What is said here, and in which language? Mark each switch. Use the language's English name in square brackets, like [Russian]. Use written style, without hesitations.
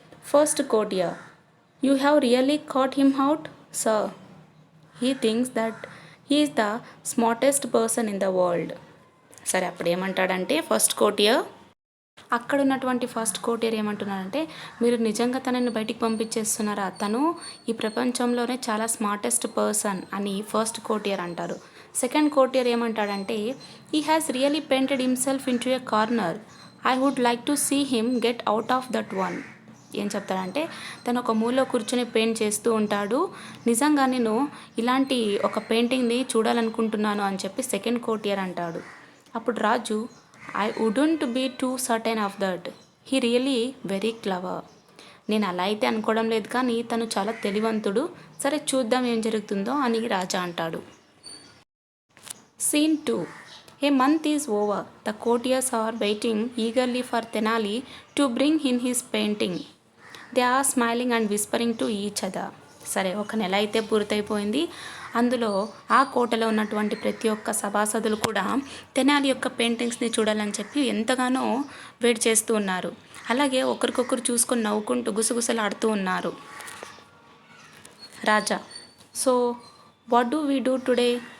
[English] First courtier, you have really caught him out, sir. He thinks that he is the smartest person in the world. [Telugu] సరే అప్పుడు ఏమంటాడంటే first కోర్టియర్, అక్కడ ఉన్నటువంటి first కోర్టియర్ ఏమంటున్నాడంటే, మీరు నిజంగా తనని బయటికి పంపించేస్తున్నారా, తను ఈ ప్రపంచంలోనే చాలా స్మార్టెస్ట్ పర్సన్ అని ఫస్ట్ కోర్టియర్ అంటారు. [English] second courtier [Telugu] ఏమంటాడంటే, [English] He has really painted himself into a corner, I would like to see him get out of that one. [Telugu] ఏం చెప్తాడంటే, తను ఒక మూలలో కూర్చొని పెయింట్ చేస్తూ ఉంటాడు, నిజంగా నేను ఇలాంటి ఒక పెయింటింగ్ని చూడాలనుకుంటున్నాను అని చెప్పి సెకండ్ కోర్టియర్ అంటాడు. అప్పుడు రాజు, [English] I wouldn't be too certain of that, he really very clever. [Telugu] నేను అలా అయితే అనుకోవడం లేదు, కానీ తను చాలా తెలివంతుడు, సరే చూద్దాం ఏం జరుగుతుందో అని రాజా అంటాడు. [English] Scene 2. A month is over. The courtiers are waiting eagerly for Tenali to bring in his painting. They are smiling and whispering to each other. [Telugu] సరే 1 నెల అయితే పూర్తయిపోయింది. అందులో ఆ కోటలో ఉన్నటువంటి ప్రతి ఒక్క సభాసదులు కూడా తెనాలి యొక్క పెయింటింగ్స్ని చూడాలని చెప్పి ఎంతగానో వెయిట్ చేస్తూ ఉన్నారు. అలాగే ఒకరికొకరు చూసుకొని నవ్వుకుంటూ గుసగుసలాడుతూ ఉన్నారు. రాజా, [English] So what do we do today?